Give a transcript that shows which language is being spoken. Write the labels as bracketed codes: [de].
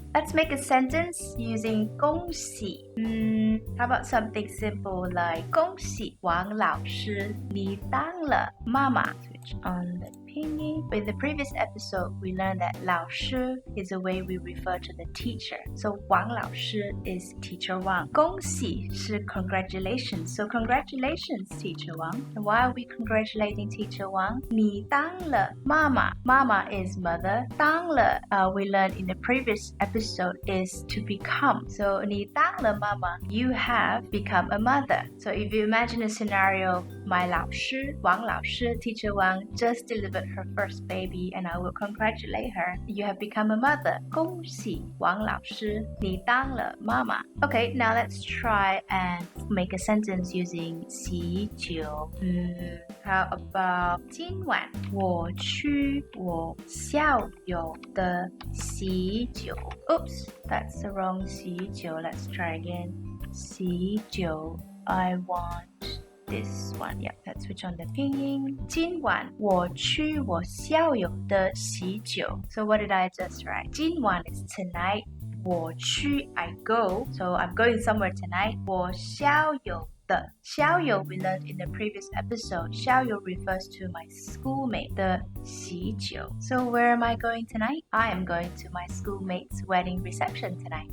[en] Let's make a sentence using 恭喜. How about something simple like [zh] 恭喜王老师，你当了妈妈. [en] So switch on the pinyin. In the previous episode, we learned that 老师 is a way we refer to the teacher. So 王老师 is teacher Wang. [zh] 恭喜 是 congratulations. [en] So congratulations, teacher Wang. And why are we congratulating teacher Wang? [zh] 你当了妈妈. [en] Mama is mother. 当了 we learned in the previous episode is to become. So [zh] 你当了妈妈, [en] you have become a mother. So if you imagine a scenario, my 老师, Wang 老师, teacher Wang just delivered her first baby and I will congratulate her. You have become a mother. [zh] 恭喜 Wang 老师, 你当了妈妈. [en] Okay, now let's try and make a sentence using 喜酒. How about [zh] 今晚我去我校友的喜酒. [en] Oops, that's the wrong 喜酒. Let's try again. 喜酒, I want this one. Yep, let's switch on the pinyin. [zh] 今晚我去我校友的喜酒. [en] So what did I just write? 今晚 is tonight. 我去 I go. So I'm going somewhere tonight. [zh] 我校友的校友 [en] we learned in the previous episode. 校友 refers to my schoolmate. [zh] 的喜酒. [en] So where am I going tonight? I am going to my schoolmate's wedding reception tonight.